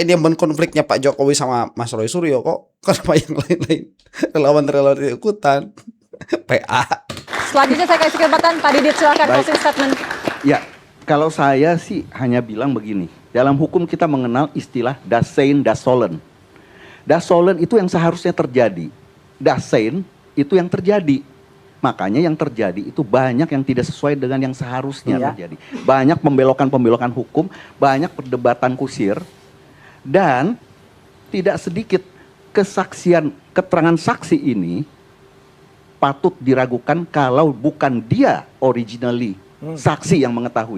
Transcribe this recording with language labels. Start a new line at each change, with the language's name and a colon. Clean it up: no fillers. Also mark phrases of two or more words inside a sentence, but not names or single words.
Indonesian: Ini yang konfliknya Pak Jokowi sama Mas Roy Suryo kok. Kenapa yang lain-lain relawan ikutan? PA. Selanjutnya saya kasih kesempatan Pak Didit, silakan
English: closing statement.
Indonesian: Ya, kalau saya sih hanya bilang begini. Dalam hukum kita mengenal istilah
German: das sein, das sollen. Das Sollen
Indonesian: itu yang seharusnya terjadi.
German: Das Sein
Indonesian: itu yang terjadi. Makanya yang terjadi itu banyak yang tidak sesuai dengan yang seharusnya terjadi. Banyak pembelokan-pembelokan hukum, banyak perdebatan kusir, dan tidak sedikit kesaksian, keterangan saksi ini patut diragukan kalau bukan dia originally saksi yang mengetahui.